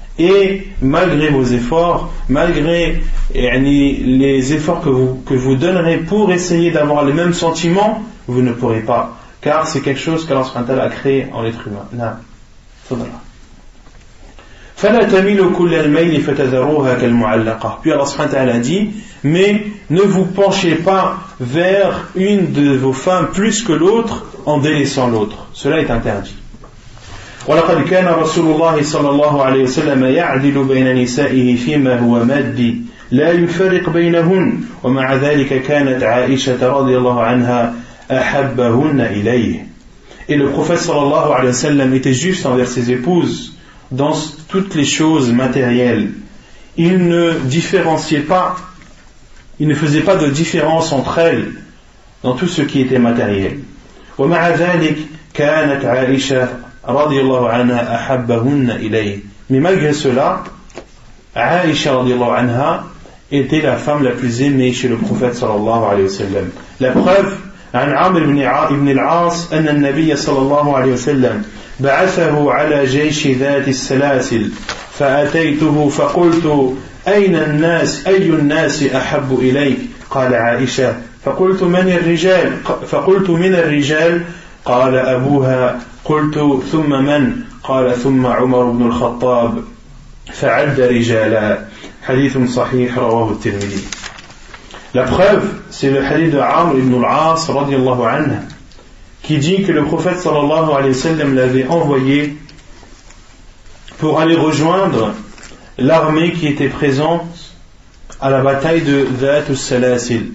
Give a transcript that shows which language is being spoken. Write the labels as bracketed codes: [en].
[fr] Et malgré vos efforts, malgré les efforts que vous donnerez pour essayer d'avoir les mêmes sentiments, vous ne pourrez pas, car c'est quelque chose qu'Allah subhanahu wa ta'ala a créé en l'être humain. [ar] فَلَا تَمِيلُوا كُلَّ الْمَيْلِ فَتَذَرُوهَا كَالْمُعَلَّقَةِ. [fr] Puis Allah subhanahu wa ta'ala a dit, mais ne vous penchez pas vers une de vos femmes plus que l'autre en délaissant l'autre. Cela est interdit. [ar] وَلَقَدْ كَانَ رَسُولُ اللَّهِ صَلَّى اللَّهُ عَلَيْهِ وسلم يَعْدِلُ بَيْنَ نِسَائِهِ فِيمَا هُوَ مَادِّ لا يفرق بينهن ومع ذلك كانت عائشة رضي الله عنها أحبهن إليه. [fr] Et le prophète sallallahu alayhi wa sallam était juste envers ses épouses dans toutes les choses matérielles. Il ne différenciait pas, il ne faisait pas de différence entre elles dans tout ce qui était matériel. [ar] ومع ذلك كانت عائشة رضي الله عنها أحبهن إليه. [fr] Mais malgré cela, Aïcha radiallahu anha était la femme la plus aimée chez le prophète sallallahu alayhi wa sallam. La preuve, [ar] عن عمرو بن العاص أن النبي صلى الله عليه وسلم بعثه على جيش ذات السلاسل فأتيته فقلت أي الناس أحب إليك قال عائشة فقلت من الرجال قال أبوها قلت ثم من قال ثم عمر بن الخطاب فعد رجالا حديث صحيح رواه الترمذي. [fr] La preuve, c'est le hadith de Amr ibn al-As radiyallahu anhu qui dit que le prophète sallallahu alayhi wa sallam l'avait envoyé pour aller rejoindre l'armée qui était présente à la bataille de Dhat al-Salasil.